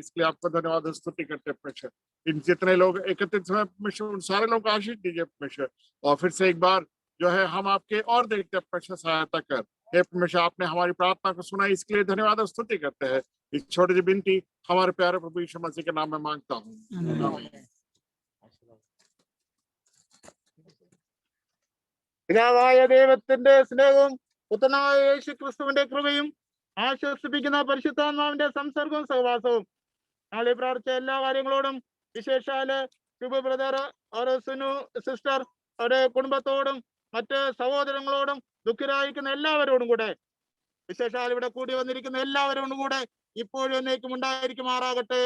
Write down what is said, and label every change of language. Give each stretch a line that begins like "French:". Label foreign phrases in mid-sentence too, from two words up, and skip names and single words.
Hindi: इसके लिए आपको धन्यवाद और स्तुति करते हैं परमेश्वर। इन जितने लोग एकत्रित हुए परमेश्वर, उन सारे लोगों को आशीष दीजिए परमेश्वर। और फिर से एक बार जो है हम आपके और देखते हैं परमेश्वर, सहायता कर। हे परमेश्वर, आपने हमारी प्रार्थना को सुना, इसके लिए धन्यवाद और स्तुति करते हैं। इस छोटी सी विनती हमारे प्यारे प्रभु यीशु मसीह के नाम में मांगता हूँ।
Malayalam: പിതാവായ ദൈവത്തിന്റെ സ്നേഹവും പുത്രനായ യേശു ക്രിസ്തുവിന്റെ കൃപയും ആശ്വസിപ്പിക്കുന്ന പരിശുദ്ധാത്മാവിന്റെ സംസർഗവും സഹവാസവും ഞങ്ങൾ പ്രാർത്ഥിച്ച എല്ലാ കാര്യങ്ങളോടും, വിശേഷാല് ശുഭ ബ്രദർ, അവരുടെ സുനു സിസ്റ്റർ, അവരുടെ കുടുംബത്തോടും മറ്റ് സഹോദരങ്ങളോടും ദുഃഖിതരായിരിക്കുന്ന എല്ലാവരോടും കൂടെ, വിശേഷാൽ ഇവിടെ കൂടി വന്നിരിക്കുന്ന എല്ലാവരോടും കൂടെ ഇപ്പോഴും എന്നേക്കും ഉണ്ടായിരിക്കുമാറാകട്ടെ.